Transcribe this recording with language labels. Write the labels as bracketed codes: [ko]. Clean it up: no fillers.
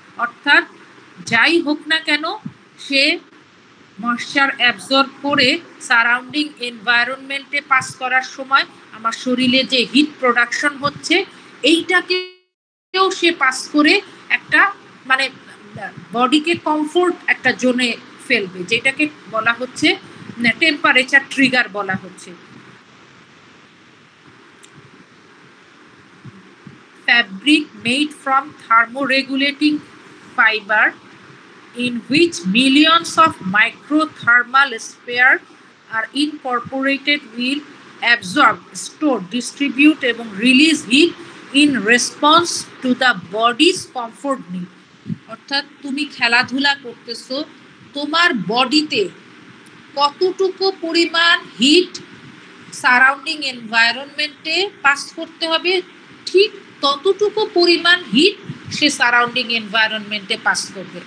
[bn] অর্থাৎ যাই হোক না কেন, সে ময়েশ্চার অ্যাবজর্ব করে সারাউন্ডিং এনভায়রনমেন্টে পাস করার সময় আমার শরীরে যে হিট প্রোডাকশন হচ্ছে, এইটাকেও সে পাস করে একটা মানে বডিকে কমফোর্ট একটা জোনে ফেলবে, যেটাকে বলা হচ্ছে টেম্পারেচার ট্রিগার বলা হচ্ছে। [en] Fabric made from thermoregulating fiber in which millions of microthermal spheres are incorporated will absorb, store, distribute এবং release heat in response to the body's comfort need. [bn] অর্থাৎ তুমি খেলাধুলা করতেছো, তোমার বডিতে কতটুকু পরিমাণ হিট সারাউন্ডিং এনভায়রনমেন্টে পাস করতে হবে, ঠিক ততটুকু পরিমাণ হিট সে সারাউন্ডিং এনভায়রনমেন্টে পাস করবে।